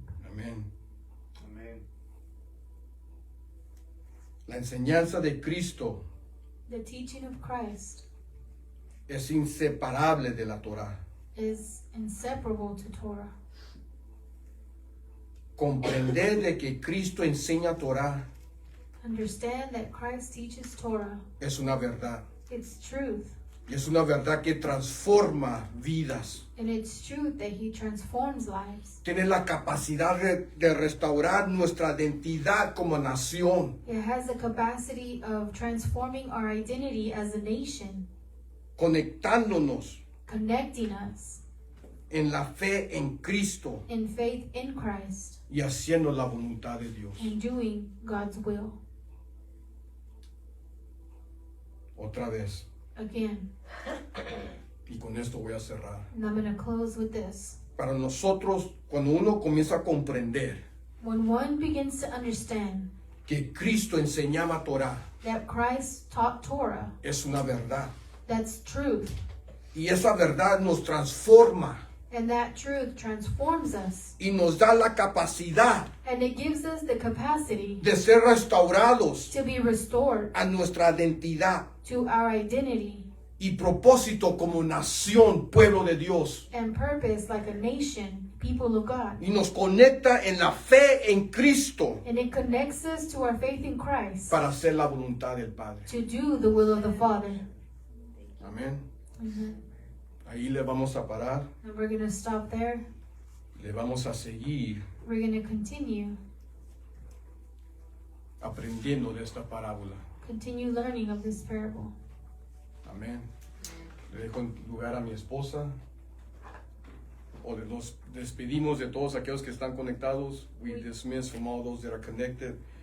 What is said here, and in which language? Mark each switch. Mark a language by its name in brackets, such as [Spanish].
[Spanish] Amén. Amén. La enseñanza de Cristo [English] The teaching of Christ [Spanish] es inseparable de la Torah. [English] is inseparable to Torah. [Spanish] Comprender de que Cristo enseña Torah [English] Understand that Christ teaches Torah. [Spanish] es una verdad. [English] It's truth. [Spanish] Y es una verdad que transforma vidas. [English] And it's truth that he transforms lives. [Spanish] Tiene la capacidad de restaurar nuestra identidad como nación. [English] It has the capacity of transforming our identity as a nation, [Spanish] Conectándonos [English] connecting us [Spanish] en la fe en Cristo [English] in faith in Christ [Spanish] y haciendo la voluntad de Dios. [English] and doing God's will. [Spanish] Otra vez. [English] Again, [Spanish] Y con esto voy a cerrar. [English] and I'm going to close with this. [Spanish] Para nosotros, cuando uno comienza a comprender [English] When one begins to understand [Spanish] que Cristo enseñaba Torah, [English] that Christ taught Torah, [Spanish] es una verdad. [English] that's truth. [Spanish] Y esa verdad nos transforma [English] And that truth transforms us. [Spanish] y nos da la capacidad [English] And it gives us the capacity [Spanish] de ser restaurados [English] to be restored [Spanish] a nuestra identidad [English] to our identity [Spanish] y propósito como nación, pueblo de Dios. [English] and purpose like a nation, people of God. [Spanish] Y nos conecta en la fe en Cristo [English] And it connects us to our faith in Christ [Spanish] para hacer la voluntad del Padre. [English] to do the will of the Father. [Spanish] Amén. Mhm. Ahí le vamos a parar, [English] And we're going to stop there. [Spanish] le vamos a seguir [English] We're going to continue [Spanish] aprendiendo de esta parábola. [English] learning of this parable. [Spanish] Amén. Le dejo en lugar a mi esposa. Nos despedimos de todos aquellos que están conectados. [English] We dismiss from all those that are connected.